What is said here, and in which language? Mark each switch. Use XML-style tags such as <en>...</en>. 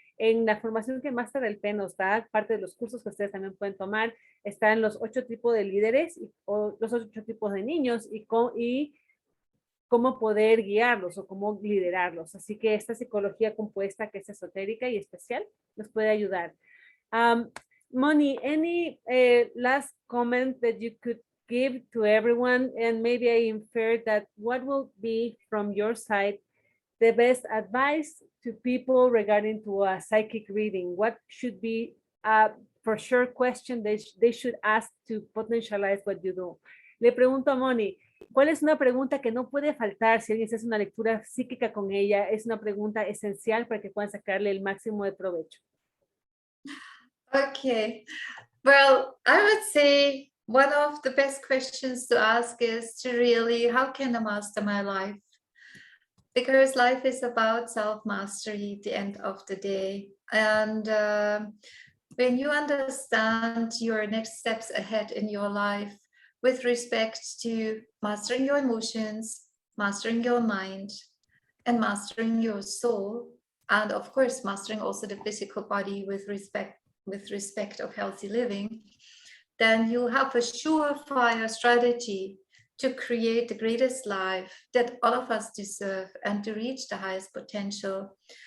<es>En la formación que Máster del P nos da, parte de los cursos que ustedes también pueden tomar, están los 8 tipos de líderes o los 8 tipos de niños y cómo poder guiarlos o cómo liderarlos. Así que esta psicología compuesta, que es esotérica y especial, nos puede ayudar.</es> <en>Moni, any last comment that you could give to everyone? And maybe I infer that what will be from your side the best advice to people regarding to a psychic reading? What should be a for sure question they should ask to potentialize what you do?</en> <es>Le pregunto a Moni, ¿cuál es una pregunta que no puede faltar si alguien hace una lectura psíquica con ella? Es una pregunta esencial para que puedan sacarle el máximo de provecho.</es> <en>Okay, well, I would say one of the best questions to ask is to really, how can I master my life? Because life is about self-mastery at the end of the day. And when you understand your next steps ahead in your life, with respect to mastering your emotions, mastering your mind, and mastering your soul, and of course, mastering also the physical body with respect of healthy living, then you have a surefire strategy to create the greatest life that all of us deserve and to reach the highest potential.</en>